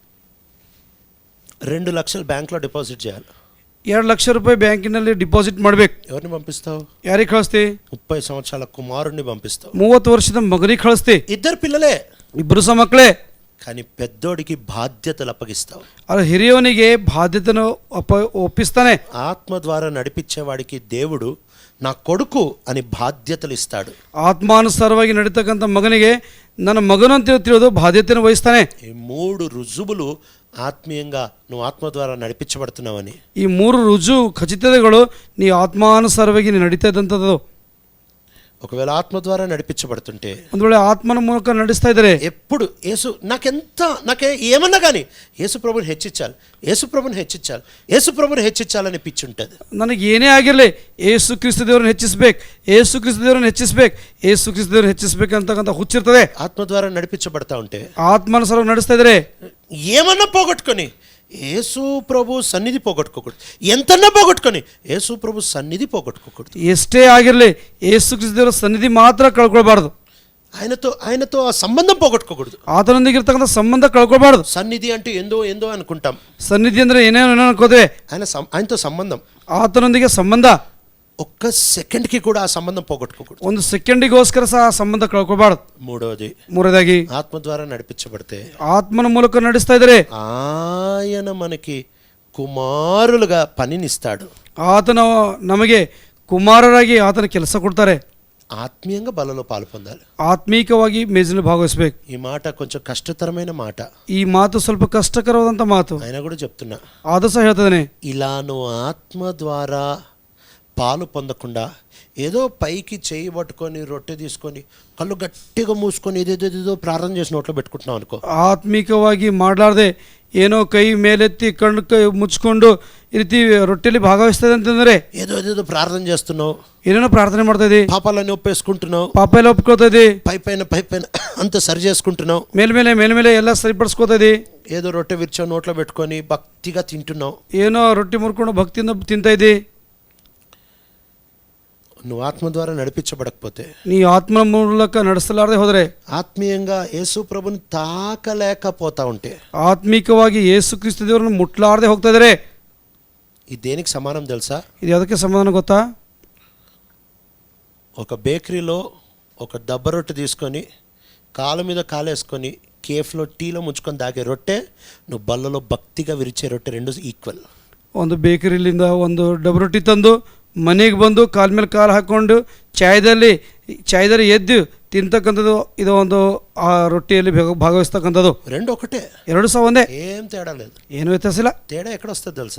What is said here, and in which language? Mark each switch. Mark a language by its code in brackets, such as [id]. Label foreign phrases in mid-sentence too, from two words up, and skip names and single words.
[te] 2 లక్షలు బ్యాంక్లో డిపాజిట్ చేయాలి, [kn] 2 ಲಕ್ಷ ರೂಪಾಯಿ ಬ್ಯಾಂಕಿನಲ್ಲಿ ಡಿಪಾಸಿಟ್ ಮಾಡಬೇಕು. [te] ఎవరిని పంపిస్తావు? [kn] ಯಾರಿಗೆ ಕಳಿಸ್ತಿ? [te] 30 సంవత్సరాల కుమారుడిని పంపిస్తావు. [kn] 30 ವರ್ಷದ ಮಗನಿಗೆ ಕಳಿಸ್ತಿ. [te] ఇద్దరు పిల్లలే, [kn] ಇಬ್ಬರು ಸಹ ಮಕ್ಕಳೇ. [te] కానీ పెద్దోడికి బాధ్యతలు అప్పగిస్తావు. [kn] ಅದು ಹಿರಿಯವನಿಗೆ ಬಾಧ್ಯತೆಯನ್ನು ಒಪ್ಪಿಸ್ತಾನೆ. [te] ఆత్మ ద్వారా నడిపించేవాడికి దేవుడు నా కొడుకు అని బాధ్యతలు ఇస్తాడు. [kn] ಆತ್ಮಾನುಸಾರವಾಗಿ ನಡೀತಕ್ಕಂಥ ಮಗನಿಗೆ ನನ್ನ ಮಗನು ಅಂತ ತಿಳಿದು ಬಾಧ್ಯತೆಯನ್ನು ವಹಿಸ್ತಾನೆ. [te] ఈ 3 రుజువులు ఆత్మీయంగా నువ్వు ఆత్మ ద్వారా నడిపించబడుతున్నావని. [kn] ಈ 3 ರುಜು ಖಚಿತತೆಗಳು ನೀ ಆತ್ಮಾನುಸಾರವಾಗಿ ನಡೀತಾ ಇದ್ದಂಥದ್ದು. [te] ఒకవేళ ఆత్మ ద్వారా నడిపించబడుతుంటే, [kn] ಒಂದು ವೇಳೆ ಆತ್ಮನ ಮೂಲಕ ನಡೆಸ್ತಾ ಇದ್ದಾರೆ, [te] ఎప్పుడు నాకే ఏమన్నా కానీ యేసు ప్రభుని హెచ్చించాలి, యేసు ప్రభుని హెచ్చించాలి, యేసు ప్రభుని హెచ్చించాలని పిచ్చి ఉంటుంది. [kn] ನನಗೆ ಏನೇ ಆಗಿರಲಿ ಯೇಸು ಕ್ರಿಸ್ತ ದೇವರನ್ನು ಹೆಚ್ಚಿಸ್ಬೇಕು, ಯೇಸು ಕ್ರಿಸ್ತ ದೇವರನ್ನು ಹೆಚ್ಚಿಸ್ಬೇಕು, ಯೇಸು ಕ್ರಿಸ್ತ ದೇವರನ್ನು ಹೆಚ್ಚಿಸ್ಬೇಕು ಅಂತಕ್ಕಂಥ ಹುಚ್ಚಿರ್ತದೆ. [te] ఆత్మ ద్వారా నడిపించబడతా ఉంటే, [kn] ಆತ್ಮಾನುಸಾರವಾಗಿ ನಡೆಸ್ತಾ ಇದ್ದಾರೆ, [te] ఏమన్నా పోగొట్టుకొని యేసు ప్రభు సన్నిధి పోగొట్టుకోకూడదు. ఎంతన్నా పోగొట్టుకొని యేసు ప్రభు సన్నిధి పోగొట్టుకోకూడదు. [kn] ಎಷ್ಟೇ ಆಗಿರಲಿ ಯೇಸು ಕ್ರಿಸ್ತ ದೇವರ ಸನ್ನಿಧಿ ಮಾತ್ರ ಕಳ್ಕೊಳ್ಬಾರ್ದು. [te] ఆయనతో ఆ సంబంధం పోగొట్టుకోకూడదు. [kn] ಆತನೊಂದಿಗೆ ಇರ್ತಕ್ಕಂಥ ಸಂಬಂಧ ಕಳ್ಕೊಳ್ಬಾರ್ದು. [te] సన్నిధి అంటే ఏందో అనుకుంటాం. [kn] ಸನ್ನಿಧಿ ಅಂದ್ರೆ ಏನೇನೋ ಅನ್ಕೋತೇವೆ. [te] ఆయనతో సంబంధం, [kn] ಆತನೊಂದಿಗೆ ಸಂಬಂಧ. [te] ఒక్క సెకండ్కి కూడా ఆ సంబంధం పోగొట్టుకోకూడదు. [kn] ಒಂದು ಸೆಕೆಂಡಿಗೋಸ್ಕರ ಸಹ ಆ ಸಂಬಂಧ ಕಳ್ಕೊಬಾರ್ದು. ಮೂರನೇದಾಗಿ [te] ఆత్మ ద్వారా నడిపించబడితే [kn] ಆತ್ಮನ ಮೂಲಕ ನಡೆಸ್ತಾ ಇದ್ದಾರೆ [te] ఆయన మనకి కుమారులుగా పనినిస్తాడు. [kn] ಆತನ ನಮಗೆ ಕುಮಾರರಾಗಿ ಆತನ ಕೆಲಸ ಕೊಡ್ತಾರೆ. [te] ఆత్మీయంగా బలలో పాలు పొందాలి. [kn] ಆತ್ಮೀಕವಾಗಿ ಮೇಜಿನಲ್ಲಿ ಭಾಗವಹಿಸಬೇಕು. [te] ఈ మాట కొంచెం కష్టతరమైన మాట, [kn] ಈ ಮಾತು ಸ್ವಲ್ಪ ಕಷ್ಟಕರವಾದಂಥ ಮಾತು [te] అయినా కూడా చెప్తున్నా. [kn] ಆದರೂ ಸಹ ಹೇಳ್ತದೇನೆ, [te] ఇలా నువ్వు ఆత్మ ద్వారా పాలు పొందకుండా ఏదో పైకి చేయి పట్టుకొని రొట్టె తీసుకొని కళ్ళు గట్టిగా మూసుకొని ఏదేదో ప్రార్థన చేసి నోట్లో పెట్టుకుంటున్నావు అనుకో. [kn] ಆತ್ಮೀಕವಾಗಿ ಮಾಡಲಾರ್ದೆ ಏನೋ ಕೈ ಮೇಲೆತ್ತಿ ಕಣ್ಣು ಮುಚ್ಕೊಂಡು ಈ ರೀತಿ ರೊಟ್ಟೆಯಲ್ಲಿ ಭಾಗವಹಿಸ್ತದೆ ಅಂತಂದ್ರೆ [te] ఏదో ప్రార్థన చేస్తున్నావు, [kn] ಏನೇನೋ ಪ್ರಾರ್ಥನೆ ಮಾಡ್ತಾ ಇದ್ದಿ, [te] పాపాలన్నీ ఒప్పేసుకుంటున్నావు, [kn] ಪಾಪ ಎಲ್ಲ ಒಪ್ಕೋತಾ ಇದ್ದಿ, [te] పైపైన అంత సరి చేసుకుంటున్నావు, [kn] ಮೇಲ್ಮೇಲೆ ಎಲ್ಲ ಸರಿಪಡಿಸ್ಕೋತಾ ಇದ್ದಿ, [te] ఏదో రొట్టె విరిచో నోట్లో పెట్టుకొని భక్తిగా తింటున్నావు, [kn] ಏನೋ ರೊಟ್ಟಿ ಮುರ್ಕೊಂಡು ಭಕ್ತಿಯಿಂದ ತಿಂತಾ ಇದ್ದಿ. [te] నువ్వు ఆత్మ ద్వారా నడిపించబడకపోతే, [kn] ನೀ ಆತ್ಮ ಮೂಲಕ ನಡೆಸಲಾರದೆ ಹೋದರೆ, [te] ఆత్మీయంగా యేసు ప్రభుని తాకలేకపోతా ఉంటే, [kn] ಆತ್ಮೀಕವಾಗಿ ಯೇಸು ಕ್ರಿಸ್ತ ದೇವರನ್ನು ಮುಟ್ಲಾರದೆ ಹೋಗ್ತಾ ಇದ್ದಾರೆ. [te] ఇది దేనికి సమానం తెలుసా? [kn] ಇದು ಯಾವುದಕ್ಕೆ ಸಮಾಧಾನ ಗೊತ್ತಾ? [te] ఒక బేకరీలో ఒక దెబ్బ రొట్టె తీసుకొని కాలు మీద కాలేసుకొని కేఫ్లో టీలో ముంచుకొని దాగే రొట్టె, నువ్వు బల్లలో భక్తిగా విరిచే రొట్టె రెండు ఈక్వల్. [kn] ಒಂದು ಬೇಕರಿಲಿಂದ ಒಂದು ಡಬ್ಬ ರೊಟ್ಟಿ ತಂದು ಮನೆಗೆ ಬಂದು ಕಾಲ ಮೇಲೆ ಕಾಲು ಹಾಕ್ಕೊಂಡು ಚಾಯ್ದಲ್ಲಿ ಎದ್ದು ತಿಂತಕ್ಕಂಥದ್ದು, ಇದು ಒಂದು ಆ ರೊಟ್ಟಿಯಲ್ಲಿ ಭಾಗವಹಿಸ್ತಕ್ಕಂಥದ್ದು. [te] రెండు ఒకటే, [kn] ಎರಡು ಸಹ ಒಂದೇ, [te] ఏం తేడా లేదు. [kn] ಏನು ವ್ಯತ್ಯಾಸ ಇಲ್ಲ. [te] తేడా ఎక్కడ వస్తుంది తెలుసా?